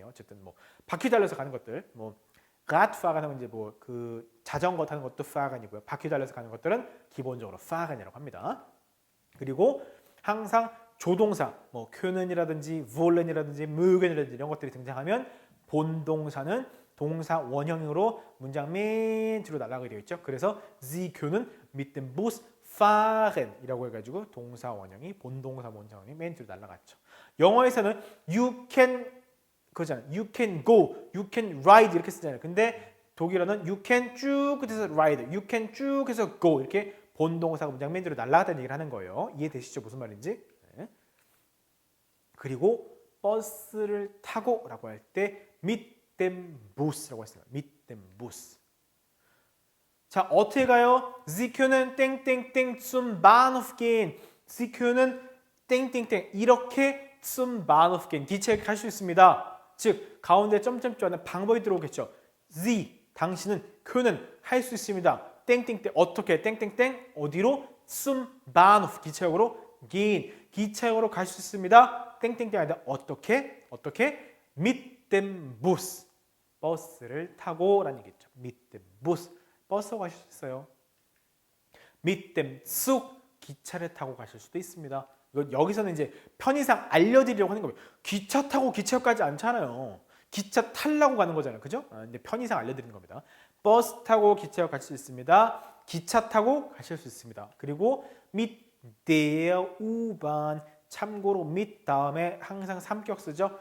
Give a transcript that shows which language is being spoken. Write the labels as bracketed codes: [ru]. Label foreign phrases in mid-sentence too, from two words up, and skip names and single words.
[ko] 어쨌든 뭐 바퀴 달려서 가는 것들 뭐 Radfahren 하면 이제 뭐 그 자전거 타는 것도 fahren이고요. 바퀴 달려서 가는 것들은 기본적으로 fahren이라고 합니다. 그리고 항상 조동사, 뭐 können이라든지 wollen이라든지 mögen이라든지 이런 것들이 등장하면 본동사는 동사 원형으로 문장 맨 뒤로 날아가게 되어 있죠. 그래서 [de] Sie können mit dem Bus fahren [ko] 이라고 해가지고 동사 원형이 본동사 원형이 맨 뒤로 날아갔죠. 영어에서는 [en] you can [ko] 그잖아요. [en] You can go, you can ride [ko] 이렇게 쓰잖아요. 근데 독일어는 [en] you can [ko] 쭉 해서 ride, [en] you can [ko] 쭉 해서 go 이렇게 본동사가 문장 맨 뒤로 날아갔다는 얘기를 하는 거예요. 이해되시죠? 무슨 말인지? 네. 그리고 버스를 타고라고 할 때 [de] mit dem Bus [ko] 라고 했어요. [de] mit dem Bus. [ko] 자, 어떻게 가요? [de] Sie können 땡땡땡 zum Bahnhof gehen. Sie können 땡땡땡 이렇게 zum Bahnhof gehen. [ko] 기차에 갈 수 있습니다. 즉 가운데 점점점하는 방법이 들어오겠죠. Sie 당신은 können 할 수 있습니다. 땡땡땡 어떻게 땡땡땡 어디로 [de] zum Bahnhof [ko] 기차역으로 gehen 기차역으로 갈 수 있습니다. 땡땡땡 아니다. 어떻게 [de] mit dem Bus [ko] 버스를 타고라는 얘기죠. [de] mit dem Bus [ko] 버스로 가실 수 있어요. [de] mit dem Zug [ko] 기차를 타고 가실 수도 있습니다. 여기서는 이제 편의상 알려드리려고 하는 겁니다. 기차 타고 기차역까지 않잖아요. 기차 타려고 가는 거잖아요. 그죠? 근데 편의상 알려드리는 겁니다. 버스 타고 기차역 가실 수 있습니다. 기차 타고 가실 수 있습니다. 그리고 [de] mit der U-Bahn [ko] 참고로 mit 다음에 항상 3격 쓰죠.